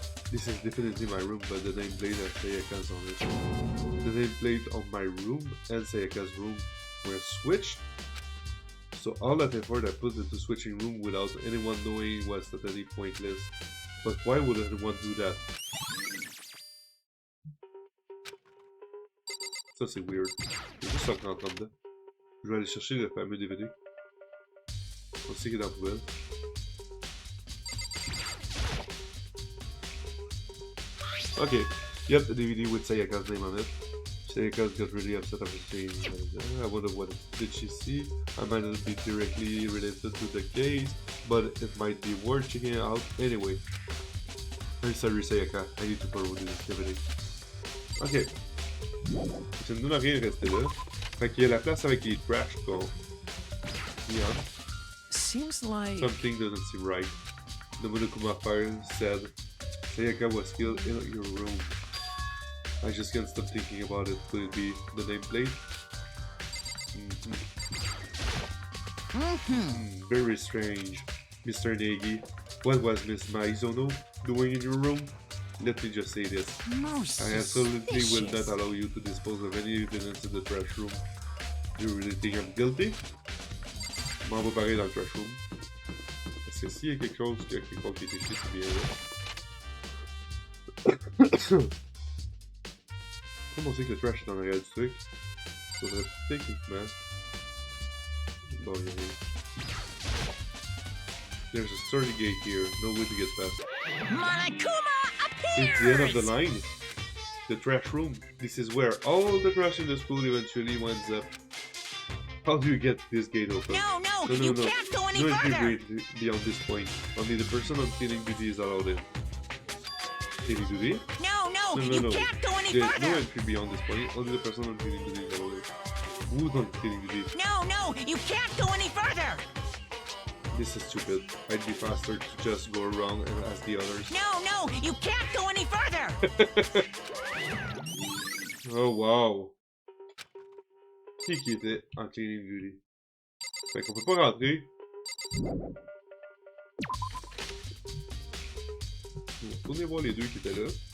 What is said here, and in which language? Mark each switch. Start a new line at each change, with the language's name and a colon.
English: This is definitely my room, but the nameplate has Sayaka's on it. The nameplate on my room and Sayaka's room were switched. So all that effort I put into switching room without anyone knowing was totally pointless. But why would anyone do that?
French: Ça c'est weird. Je vais juste rentrer en dedans. Je vais aller chercher le fameux DVD. On sait qu'il est dans la poubelle.
English: Okay, yep, the DVD with Sayaka's name on it. Sayaka got really upset after saying, I wonder what did she see. I might not be directly related to the case, but it might be worth checking it out anyway. I'm sorry Sayaka, I need to borrow this DVD. Ok.
French: Ça ne donne rien de rester là. Fait qu'il y a la place avec les trash qu'on...
English: Yeah. Seems like... Something doesn't seem right. The Monokuma fire said, Sayaka was killed in your room. I just can't stop thinking about it. Could it be the nameplate? Very strange. Mr. Negi, what was Miss Maizono doing in your room? Let me just say this. I absolutely will not allow you to dispose of any evidence in the trash room. Do you really think I'm guilty?
French: M'en va pareil dans le
English: trash room.
French: Parce que s'il y a quelque chose qui a quelque part qui est écrit, c'est bien là. Comment on sait que le trash est dans l'arrière du truc? Faudrait techniquement... Bon, il y a rien.
English: There's a sturdy gate here, no way to get past. Monokuma appears! It's the end of the line. The trash room. This is where all the trash in the school eventually winds up. How do you get this gate open? No, you can't go any further! No entry beyond this point. Only the person on cleaning duty is allowed in. Cleaning duty? No, you can't go any There's further! no entry beyond this point. Only the person on cleaning duty is allowed in. Who's on cleaning duty? No, you can't go any further! This is stupid. I'd be faster to just go around and ask the others. No, you can't go any further! Oh wow.
French: Qui était en
English: cleaning duty?
French: Fait qu'on peut pas rentrer. On va retourner voir les deux qui étaient là.